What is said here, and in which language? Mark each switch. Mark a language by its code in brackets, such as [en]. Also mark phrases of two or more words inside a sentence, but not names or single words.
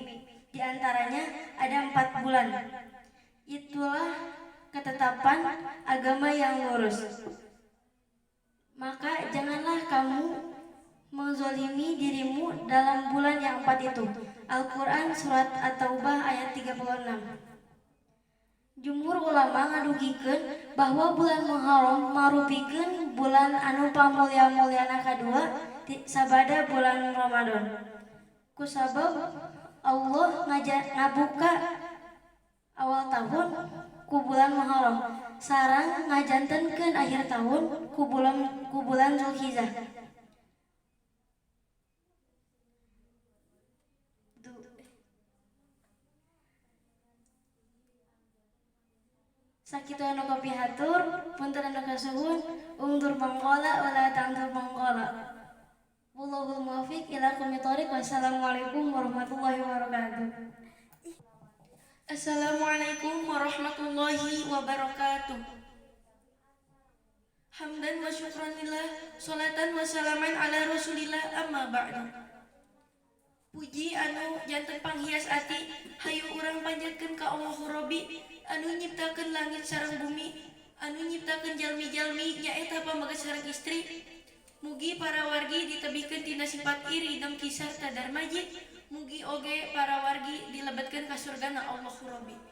[id] Di antaranya ada 4 bulan. Itulah ketetapan agama yang lurus. Maka janganlah kamu menzalimi dirimu dalam bulan yang 4 itu. Al-Quran Surat At-Taubah ayat 36. [su] Jumhur ulama ngadugikeun bahwa bulan Muharram marupikeun bulan anu pamulya-mulyana kadua sabada bulan Ramadan. Kusabab Allah ngabuka awal tahun ku bulan Muharram sareng ngajantenkeun akhir tahun ku bulan Zulhijjah. Sakitu anu kapihatur, punten anu kasuhun, undur mangkola wala tangtur mangkola. [ar] والله الموفق إلى أقوم الطريق. والسلام عليكم ورحمة الله وبركاته. السلام عليكم ورحمة الله وبركاته. حمدا وشكرا لله صلاة وسلاما على رسول الله أما بعد. [su] Puji anu janten panghias ati, hayu urang panjatkeun ka Allahu Rabbi anu nyiptakeun langit sareng bumi, anu nyiptakeun jalmi-jalmi nyaeta pamaget sareng istri. Mugi para wargi ditebihkeun tina sifat iri dengki sarta darmaji, mugi oge para wargi dilebetkeun ka surgana Allahu Rabbi.